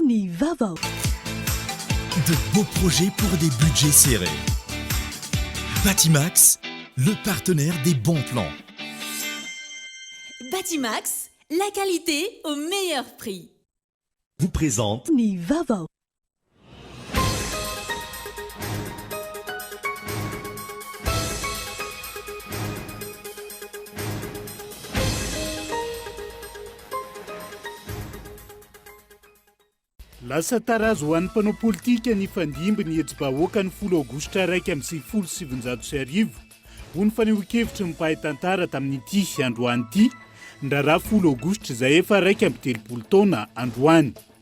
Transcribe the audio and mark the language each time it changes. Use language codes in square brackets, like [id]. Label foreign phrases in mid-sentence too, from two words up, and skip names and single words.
[mg] Ni Vava. [fr] De beaux projets pour des budgets serrés. Batimax, le partenaire des bons plans. Batimax, la qualité au meilleur prix. Vous présente [mg] Ni Vava. Lasa tarazo ho an'ny mpanao politika ny fandimby ny hetsy-bahoaka ny 10 aogositra 1 ho ny fanehoan-kevitry ny mpahay tantara tamin'ity androany ity ndra raha 10 aogositra izay efa 1 taona androany.